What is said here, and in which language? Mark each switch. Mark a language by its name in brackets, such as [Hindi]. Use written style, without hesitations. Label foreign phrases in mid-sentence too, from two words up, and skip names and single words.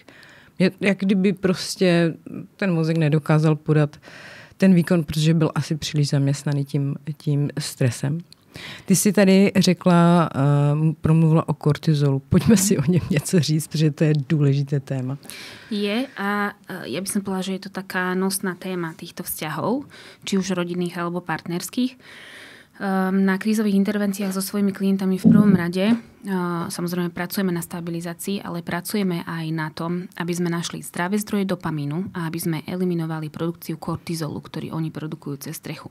[Czech] Jak kdyby prostě ten mozek nedokázal podat ten výkon, protože byl asi příliš zaměstnaný tím stresem. Ty jsi tady řekla, promluvila o kortizolu. Pojďme si o něm něco říct, protože to je důležité téma. [Slovak] Je a ja by som povedala, že je to taká nosná téma týchto vzťahov, či už rodinných alebo partnerských. Na krízových intervenciách so svojimi klientami v prvom rade samozrejme pracujeme na stabilizácii, ale pracujeme aj na tom, aby sme našli zdravé zdroje dopamínu a aby sme eliminovali produkciu kortizolu, ktorý oni produkujú cez strechu.